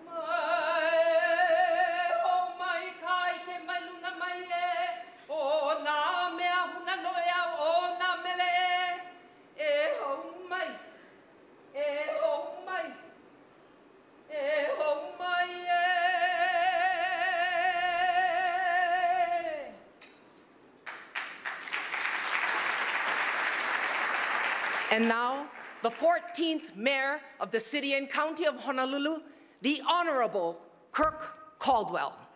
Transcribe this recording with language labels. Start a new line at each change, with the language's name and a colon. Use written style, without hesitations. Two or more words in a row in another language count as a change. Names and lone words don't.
Hawaiian: mai, kai ke mai luna mai e, o na mea huna noea o na mele e ho mai, e ho mai, e ho mai e.
English: And now, the 14th Mayor of the City and County of Honolulu, the Honorable Kirk Caldwell.